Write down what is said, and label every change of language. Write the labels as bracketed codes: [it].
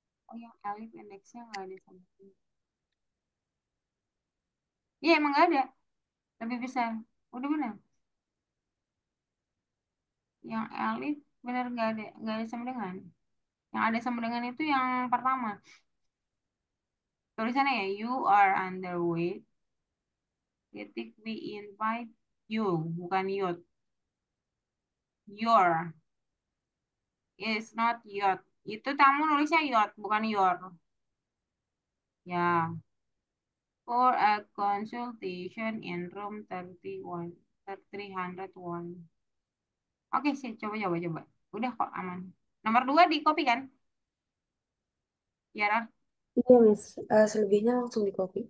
[id] Oh, yang alif indeksnya nggak ada sama. Iya, emang nggak ada. Lebih besar. Udah benar. Yang alif benar nggak ada sama dengan. Yang ada sama dengan itu yang pertama. Tulisannya ya, [en] you are underweight. Titik we invite you, bukan youth. Your is not yacht. [id] Itu kamu nulisnya yacht, bukan your. [en] Ya, for a consultation in room 31, 301. [id] Oke sih, coba. Udah kok aman. Nomor 2 di copy kan? Ya, Raf? Iya, Miss. Selebihnya langsung di copy.